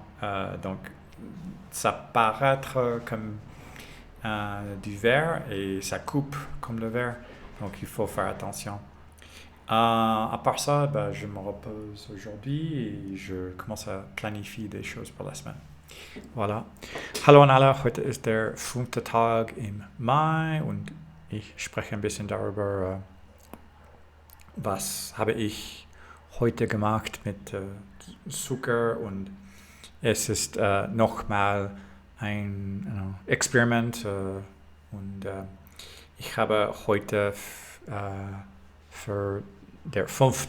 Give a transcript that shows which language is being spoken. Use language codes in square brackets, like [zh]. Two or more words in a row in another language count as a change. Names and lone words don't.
[fr] Donc, ça paraît être comme du verre et ça coupe comme le verre. Donc, il faut faire attention. À part ça, ben, je me repose aujourd'hui et je commence à planifier des choses pour la semaine. Voilà. [de] Hallo an alle, heute ist der 5. Tag im Mai und ich spreche ein bisschen darüber, was habe ich heute gemacht mit Zucker und es ist nochmal ein Experiment und ich habe heute für der 5.